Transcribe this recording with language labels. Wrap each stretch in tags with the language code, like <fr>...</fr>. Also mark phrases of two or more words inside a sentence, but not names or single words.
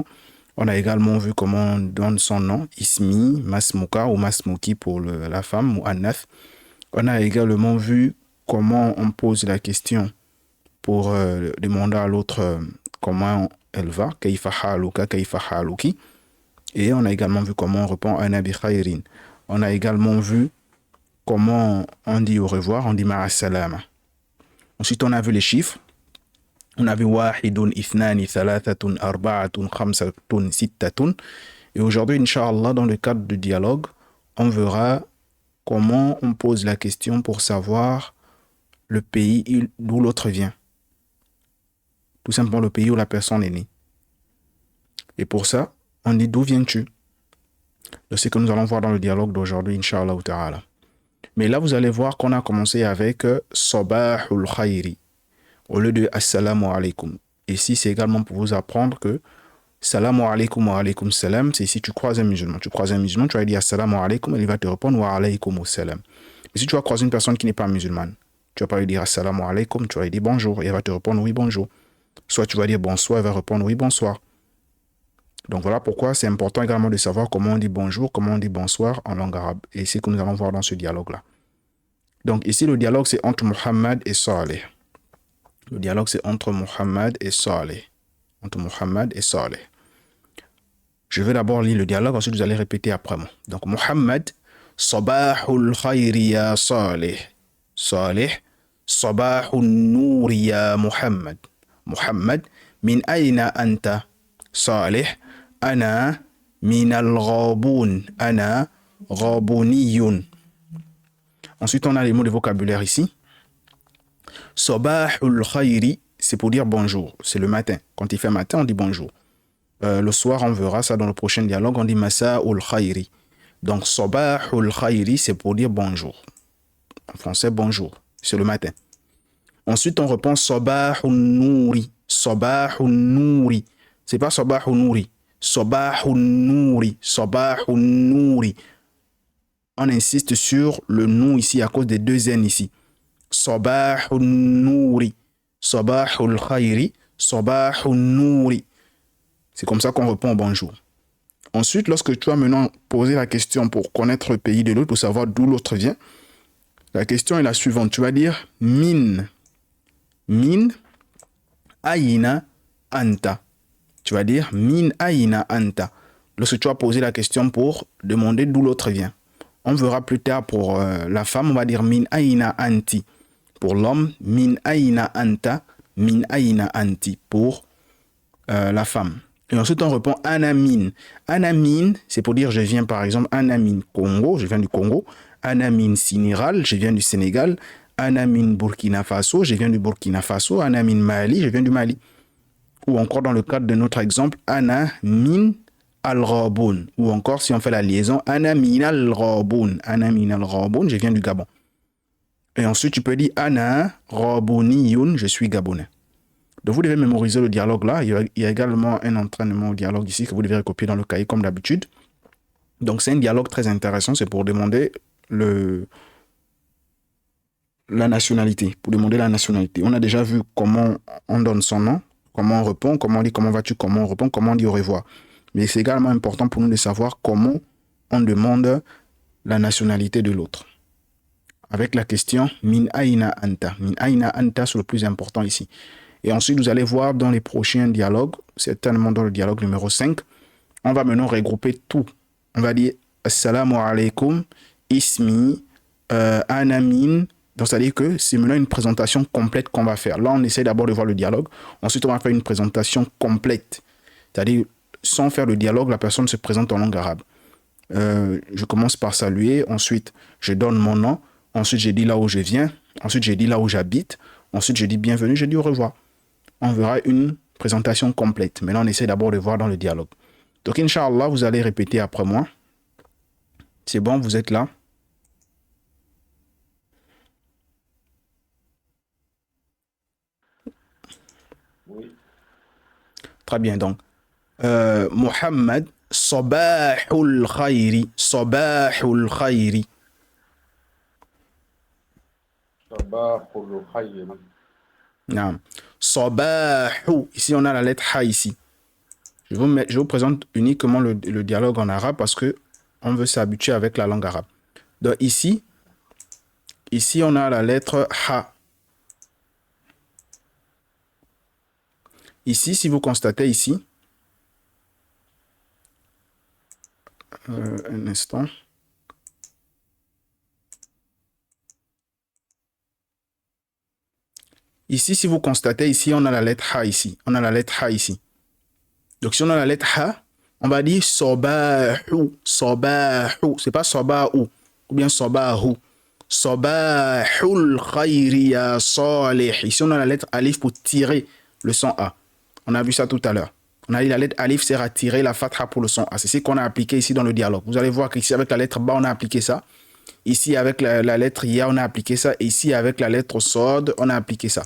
<fr>On a également vu comment on donne son nom, Ismi, Masmuka ou Masmuki pour la femme, ou Annath. On a également vu comment on pose la question pour demander à l'autre comment elle va,</fr> <ar>كيف حالكَ، كيف حالكِ.</ar> <fr>Et on a également vu comment on répond</fr> <ar>أنا بخيرٍ.</ar> <fr>On a également vu comment on dit au revoir, on dit</fr> <ar>مع السلامة.</ar> <fr>Ensuite, on a vu les chiffres. On a vu</fr> <ar>واحدٌ، اثنانِ، ثلاثةٌ، أربعةٌ، خمسةٌ، ستةٌ.</ar> <fr>Et aujourd'hui,</fr> <ar>إن شاء الله,</ar> <fr>dans le cadre du dialogue, on verra comment on pose la question pour savoir le pays d'où l'autre vient. Tout simplement le pays où la personne est née. Et pour ça, on dit d'où viens-tu? C'est ce que nous allons voir dans le dialogue d'aujourd'hui,</fr> <ar>إن شاء الله تعالى.</ar> <fr>Mais là, vous allez voir qu'on a commencé avec</fr> <ar>صباح الخير</ar> <fr>au lieu de</fr> <ar>السلام عليكم.</ar> <fr>Et ici, c'est également pour vous apprendre que</fr> <ar>سلام عليكم وعليكم السلام,</ar> <fr>c'est si tu croises un musulman. Tu croises un musulman, tu vas dire</fr> <ar>السلام عليكم,</ar> <fr>et il va te répondre</fr> <ar>وعليكم السلام.</ar> <fr>Mais si tu vas croiser une personne qui n'est pas musulmane, tu vas pas lui dire</fr> <ar>السلام عليكم,</ar> <fr>tu vas lui dire bonjour, et elle va te répondre oui bonjour. Soit tu vas dire bonsoir, elle va répondre oui bonsoir. Donc voilà pourquoi c'est important également de savoir comment on dit bonjour, comment on dit bonsoir en langue arabe. Et c'est ce que nous allons voir dans ce dialogue-là. Donc ici, le dialogue, c'est entre Muhammad et Saleh. Le dialogue, c'est entre Muhammad et Saleh. Entre Muhammad et Saleh. Je vais d'abord lire le dialogue, ensuite vous allez répéter après moi.</fr> <ar>Donc Muhammad, صباح الخير يا صالح. Saleh, صباح النور يا محمد. Muhammad, من أين أنت? Saleh, أنا من الغابون. أنا غابونيٌّ.</ar> <fr>Ensuite, on a les mots de vocabulaire ici.</fr> <ar>صباح الخير,</ar> <fr>c'est pour dire bonjour. C'est le matin. Quand il fait matin, on dit bonjour. Le soir, on verra ça dans le prochain dialogue. On dit</fr> <ar>مساء الخير.</ar> <fr>Donc,</fr> <ar>صباح الخير,</ar> <fr>c'est pour dire bonjour. En français, bonjour. C'est le matin. Ensuite, on répond</fr> <ar>صباح النور. صباح النور.</ar> <fr>C'est pas</fr> <ar>صباح النور. صباح النور. صباح النور.</ar> <fr>On insiste sur le nou ici à cause des deux N ici.</fr> <ar>صباح النور. صباح الخير. صباح النور.</ar> <fr>C'est comme ça qu'on répond bonjour. Ensuite, lorsque tu vas maintenant poser la question pour connaître le pays de l'autre, pour savoir d'où l'autre vient, la question est la suivante. Tu vas dire</fr> <ar>من. من أين أنت.</ar> <fr>Tu vas dire</fr> <ar>من أين أنت.</ar> <fr>Lorsque tu vas poser la question pour demander d'où l'autre vient. On verra plus tard pour la femme, on va dire</fr> <ar>من أين أنتِ.</ar> <fr>Pour l'homme,</fr> <ar>من أين أنت، من أين أنتِ.</ar> <fr>Pour la femme. Et ensuite, on répond anamin. Anamin, c'est pour dire je viens par exemple anamin Congo, je viens du Congo. Anamin Sénégal, je viens du Sénégal.</fr> <ar>Anamin Burkina Faso,</ar> <fr>je viens du Burkina Faso.</fr> <ar>Anamin Mali,</ar> <fr>je viens du Mali. Ou encore dans le cadre de notre exemple,</fr> <ar>أنا من الغابون.</ar> <fr>Ou encore si on fait la liaison,</fr> <ar>أنا من الغابون. أنا من الغابون,</ar> <fr>je viens du Gabon. Et ensuite, tu peux dire</fr> <ar>أنا غابونيٌّ,</ar> <fr>je suis Gabonais. Donc vous devez mémoriser le dialogue là. Il y a également un entraînement au dialogue ici que vous devez recopier dans le cahier comme d'habitude. Donc c'est un dialogue très intéressant, c'est pour demander la nationalité. Pour demander la nationalité. On a déjà vu comment on donne son nom. Comment on répond, comment on dit comment vas-tu, comment on répond, comment on dit au revoir. Mais c'est également important pour nous de savoir comment on demande la nationalité de l'autre. avec la question</fr> <ar>من أين أنت. من أين أنت,</ar> <fr>c'est le plus important ici. Et ensuite, vous allez voir dans les prochains dialogues, certainement dans le dialogue numéro 5, on va maintenant regrouper tout. On va dire</fr> <ar>السلام عليكم، اسمي، أنا من.</ar> <fr>Donc, c'est-à-dire que c'est maintenant une présentation complète qu'on va faire. Là, on essaie d'abord de voir le dialogue. Ensuite, on va faire une présentation complète. C'est-à-dire, sans faire le dialogue, la personne se présente en langue arabe. Je commence par saluer. Ensuite, je donne mon nom. Ensuite, je dis là où je viens. Ensuite, je dis là où j'habite. Ensuite, je dis bienvenue. Je dis au revoir. On verra une présentation complète. Maintenant, on essaie d'abord de voir dans le dialogue. Donc,</fr> <ar>إن شاء الله,</ar> <fr>vous allez répéter après moi. C'est bon, vous êtes là? Oui. Très bien, donc. Mohammed,</fr> <ar>صباح الخير. صباح الخير. صباح الخير.</ar> <fr>Non. Sabahu. Ici, on a la lettre Ha ici. Je vous présente uniquement le dialogue en arabe parce que on veut s'habituer avec la langue arabe. Donc ici, on a la lettre Ha. Ici, si vous constatez ici, un instant. Ici, si vous constatez, ici, on a la lettre Ha ici. On a la lettre Ha ici. Donc, si on a la lettre Ha, on va dire Sabahu. Sabahu. C'est pas Sabahu. Ou bien Sabahu.</fr> <ar>صباح الخير يا صالح.</ar> <fr>Ici, on a la lettre Alif pour tirer le son A. On a vu ça tout à l'heure. On a dit la lettre Alif sert à tirer la fatha pour le son A. C'est ce qu'on a appliqué ici dans le dialogue. Vous allez voir qu'ici, avec la lettre Ba, on a appliqué ça. Ici, avec la lettre Ya, on a appliqué ça. Et ici, avec la lettre Sod, on a appliqué ça.</fr>